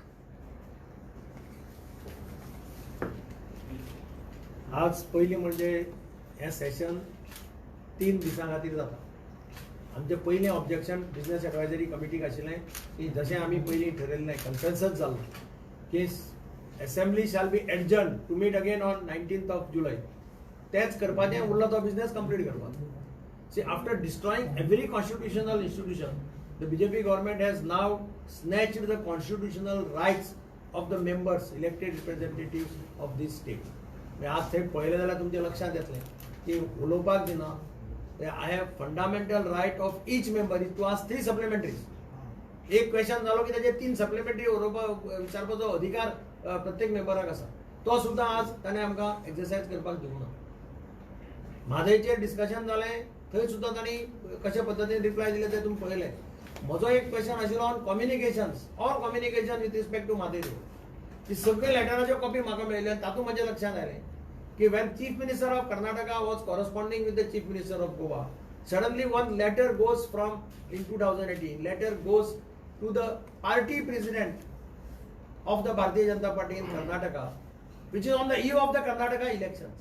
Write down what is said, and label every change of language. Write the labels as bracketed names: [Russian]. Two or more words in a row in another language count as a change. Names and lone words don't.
[Konkani] आज पयलीं म्हणजे हें सेशन 3 दिसां खातीर जाता. आमचें पयलें [English] objection business advisory [Konkani] कमिटीक आशिल्लें की जशें आमी पयलीं ठरयल्लें कन्सेन्सस जाल्लो की [English] assembly shall be adjourn to meet again on 19th [Konkani] जुलै. तेंच करपाचें उरलो तो [English] business complete [Konkani] करपाचो. [English] See, after destroying every constitutional institution, the BJP government has now snatched the constitutional rights of the members, elected representatives of this state. [Konkani] आज थंय पळयलें जाल्यार तुमच्या लक्षांत येतलें की उलोवपाक दिना. [English] I have fundamental right of each member is to ask 3 supplementaries. [Konkani] एक क्वेश्चन जालो की ताचे 3 सप्लिमेंटरी विचारपाचो अधिकार प्रत्येक मेंबराक आसा. तो सुद्दां आज ताणें आमकां एक्सरसायज करपाक दिवंक ना. म्हादयचेर डिस्कशन जालें, थंय सुद्दां तांणी कशा पद्दतीन रिप्लाय दिले ते तुमी पळयलें. म्हजो एक क्वेश्चन आशिल्लो [English] on communications or communication with respect to [Konkani] म्हादय. ती सगळे लेटराच्यो कॉपी म्हाका मेळिल्ल्यो आनी तातूंत म्हज्या लक्षांत आयलें कि [English] when Chief Minister of Karnataka was corresponding with the Chief Minister of Goa, suddenly one letter goes from, in 2018, letter goes to the party president of the Bharatiya Janata Party in Karnataka, which is on the eve of the Karnataka elections.